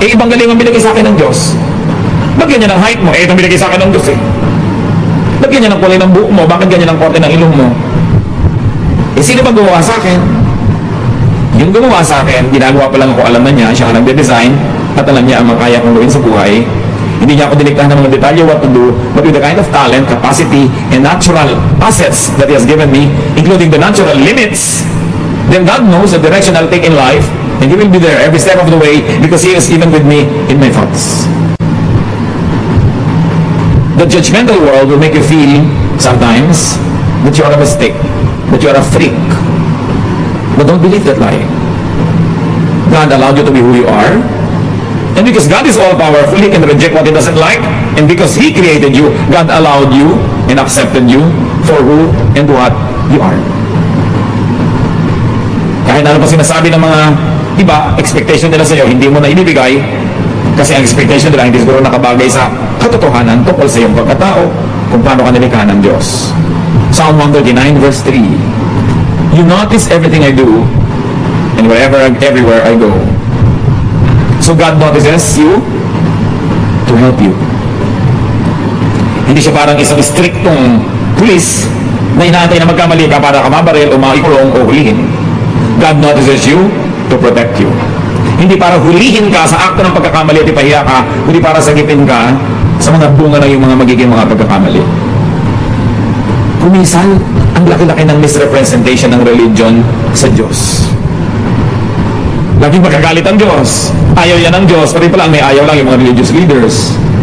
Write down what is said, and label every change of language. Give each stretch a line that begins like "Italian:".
Filipino: Ibang galing ang binigay sa akin ng Diyos. Ba't ganyan ang height mo? Itong binigay sa akin ng Diyos Ba't ganyan ang kulay ng buhok mo? Bakit ganyan ang korte ng ilong mo? Sino ba gumawa sa akin? Yung gumawa sa akin, ginagawa pa lang ako, alam na niya, siya ang nagde-design, at alam niya ang makaya kong gawin sa buhay. Hindi niya ako diniktahan ng mga detalye
English: what to do, but with the kind of talent, capacity, and natural assets that He has given me, including the natural limits, then God knows the direction I'll take in life, and He will be there every step of the way because He is even with me in my thoughts. The judgmental world will make you feel sometimes that you are a mistake, that you are a freak. But don't believe that lie. God allowed you to be who you are. And because God is all-powerful, He can reject what He doesn't like. And because He created you, God allowed you and accepted you for who and what you are.
Filipino: Kahit ano pa sinasabi ng mga iba, expectation nila sa iyo, hindi mo na ibibigay. Kasi ang expectation nila hindi siguro nakabagay sa katotohanan tungkol sa iyong pagkatao kung paano ka nilikha ng Diyos.
English: Psalm 139 verse 3. You notice everything I do, and everywhere I go. So God notices you to help you.
Filipino: Hindi siya parang isang striktong pulis na inaantay na magkamali ka para ka mabaril o maikulong o hulihin.
English: God notices you to protect you.
Filipino: Hindi para hulihin ka sa akto ng pagkakamali at ipahiya ka, kundi para sagipin ka sa mga bunga ng iyong mga magiging mga pagkakamali. Kuminsan, ang laki-laki ng misrepresentation ng religion sa Diyos. Laging magkagalit ang Diyos. Ayaw yan ng Diyos. Pati pala may ayaw lang yung mga religious leaders.